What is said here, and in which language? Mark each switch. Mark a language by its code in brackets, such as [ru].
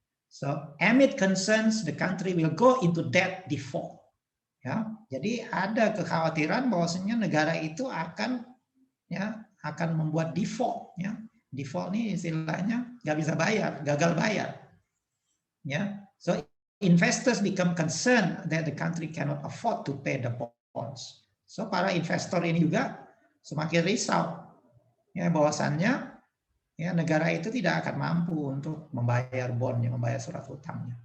[en] So, amid concerns, the country will go into debt default. [id] Ya, jadi ada kekhawatiran bahwasanya negara itu akan membuat default. Ya, default ini istilahnya nggak bisa bayar, gagal bayar. [en] Ya, so investors become concerned that the country cannot afford to pay the bonds. [id] So para investor ini juga semakin risau, ya, bahwasannya ya, negara itu tidak akan mampu untuk membayar bondnya, membayar surat hutangnya.